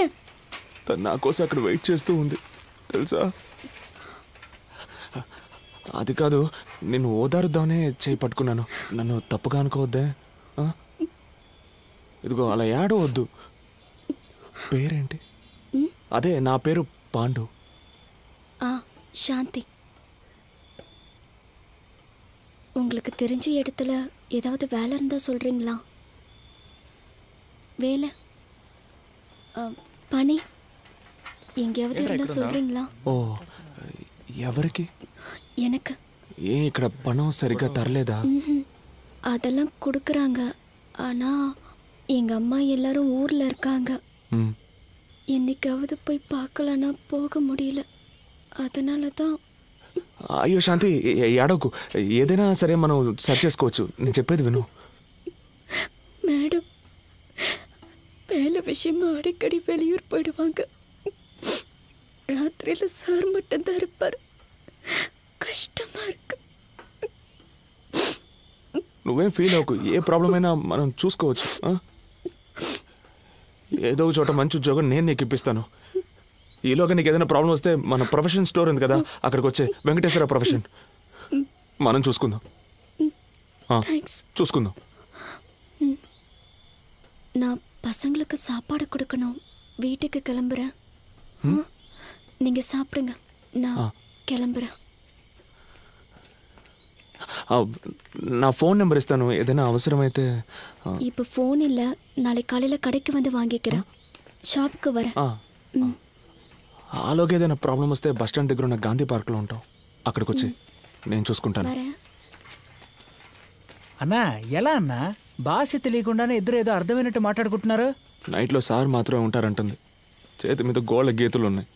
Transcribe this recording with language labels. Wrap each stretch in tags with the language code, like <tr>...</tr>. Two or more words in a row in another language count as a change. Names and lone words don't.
<te>తను నా కోసం అక్కడ వెయిట్ చేస్తూ ఉంది తెలుసా. అది కాదు, నిన్ను ఓదారుద్దామనే చేయి పట్టుకున్నాను. నన్ను తప్పుగా అనుకోవద్దే. ఇదిగో అలా ఏడవద్దు. పేరేంటి? అదే నా పేరు పాండు.</te> <ta>சாந்தி. உங்களுக்கு தெரிஞ்ச இடத்துல ஏதாவது வேலை இருந்தால் சொல்கிறீங்களா? வேலை పని எங்கேயாவது இருந்தால் சொல்கிறீங்களா?</ta> <te>ఓ ఎవరికి?</te> <ta>எனக்கு.</ta> <te>ఏ ఇక్కడ పణం సరిగ్గా తరలేదా?</te> <ta>அதெல்லாம் கொடுக்குறாங்க. ஆனால் எங்கள் அம்மா எல்லாரும் ஊரில் இருக்காங்க. என்னைக்காவது போய் பார்க்கலன்னா போக முடியல. அதனால தான்.</ta> <te>అయ్యో శాంతి ఏడవకు, ఏదైనా సరే మనం సెర్చ్ చేసుకోవచ్చు. నేను చెప్పేది విను.</te> <ta>மேடம் வேலை விஷயமா அடிக்கடி வெளியூர் போயிடுவாங்க. ராத்திரியில் சார் மட்டும்தான் இருப்பார். కష్టమా இருக்கு.</ta> <te>నువ్వేం ఫీల్ అవ్వకు, ఏ ప్రాబ్లం అయినా మనం చూసుకోవచ్చు. ఏదో ఒక చోట మంచి ఉద్యోగం నేను నీకు ఇప్పిస్తాను. ఈలోగా నీకు ఏదైనా ప్రాబ్లం వస్తే మన</te> <en>profession store</en> <te>ఉంది కదా, అక్కడికి వచ్చే వెంకటేశ్వర ప్రొఫెషన్ మనం చూసుకుందాం. చూసుకుందాం.</te> <ta>நான் பசங்களுக்கு சாப்பாடு கொடுக்கணும். வீட்டுக்கு கிளம்புறேன். நீங்கள் சாப்பிடுங்க, நான் கிளம்புறேன்.</ta> <te>నా ఫోన్ నెంబర్ ఇస్తాను, ఏదైనా అవసరమైతే.</te> <ta>இப்போ ஃபோன் இல்லை, நாளைக்கு காலையில் கடைக்கு வந்து வாங்கிக்கிறேன். షాప్కి வரேன்.</ta> <te>ఆలోగా ఏదైనా ప్రాబ్లం వస్తే</te> <en>bus stand</en> <te>దగ్గర ఉన్న గాంధీ పార్క్లో ఉంటాం, అక్కడికి వచ్చి నేను చూసుకుంటాను. అన్నా ఎలా అన్నా భాష తెలియకుండానే ఇద్దరు ఏదో అర్థమైనట్టు మాట్లాడుకుంటున్నారు? నైట్లో సార్ మాత్రమే ఉంటారంటుంది. చేతి మీద గోళ్ళ గీతులు ఉన్నాయి.</te>